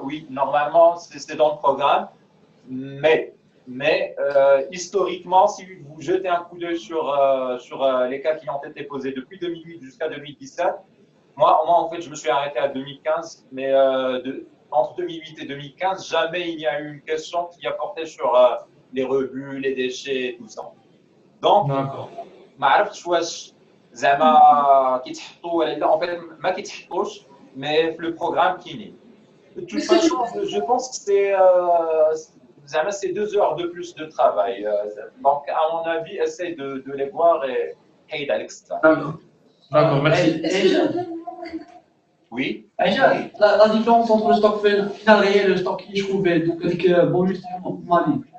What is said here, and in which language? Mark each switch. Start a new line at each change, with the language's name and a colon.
French: Oui, normalement, c'est dans le programme. Mais historiquement, si vous jetez un coup d'œil sur les cas qui ont été posés depuis 2008 jusqu'à 2017, moi, en fait, je me suis arrêté à 2015, mais entre 2008 et 2015, jamais il y a eu une question qui a porté sur les rebuts, les déchets et tout ça.
Arabic: Donc, ما عرفتش واش زعما كيتحطوا ولا لا. En fait, ما كيتحطوش,
French: mais le programme
Arabic: كاينين.
French: De toute façon, je pense que c'est 2 heures de plus de travail. Donc, à mon avis, essaye de les voir et aide à l'extra. D'accord, merci. Oui. La différence entre le stock final réel et le stock échoué, donc avec bonus et Mali.